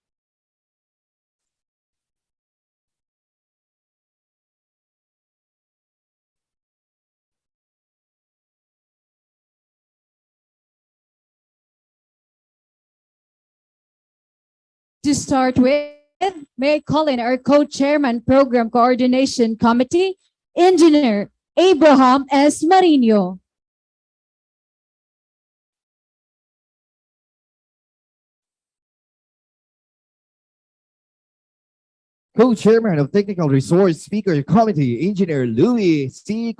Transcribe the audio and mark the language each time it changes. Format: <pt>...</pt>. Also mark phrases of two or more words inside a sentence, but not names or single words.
<en>To start with, may I call in our co-chairman program coordination committee, Engineer Abraham S. Marino. Co-chairman of Technical Resource Speaker Committee, Engineer Louis C.</en>